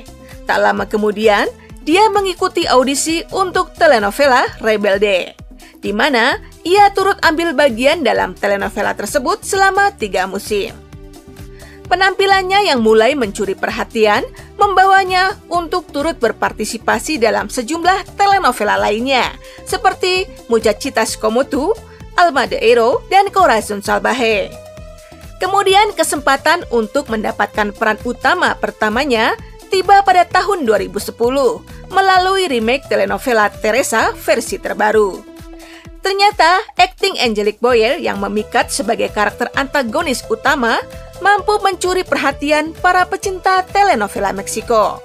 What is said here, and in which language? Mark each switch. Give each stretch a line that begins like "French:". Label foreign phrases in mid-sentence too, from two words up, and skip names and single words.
Indonesian: Tak lama kemudian, dia mengikuti audisi untuk telenovela Rebelde, di mana ia turut ambil bagian dalam telenovela tersebut selama 3 musim. Penampilannya yang mulai mencuri perhatian membawanya untuk turut berpartisipasi dalam sejumlah telenovela lainnya, seperti Muchachitas como tú, Alma de Ero, dan Corazón Salvaje. Kemudian kesempatan untuk mendapatkan peran utama pertamanya tiba pada tahun 2010 melalui remake telenovela Teresa versi terbaru. Ternyata, akting Angelique Boyer yang memikat sebagai karakter antagonis utama mampu mencuri perhatian para pecinta telenovela Meksiko.